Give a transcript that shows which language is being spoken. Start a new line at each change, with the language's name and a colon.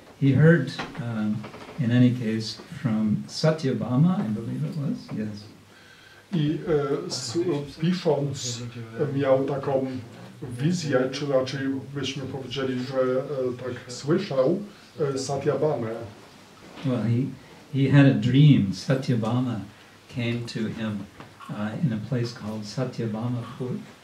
English: He heard, in any case, from Satyabhama, I believe it was. Yes.
Polish: I pisząc miał taką wizję, czy raczej byśmy powiedzieli, że tak słyszał Satyabhamę.
English: Well, he had a dream. Satyabhama came to him in a place called Satyabhamapur.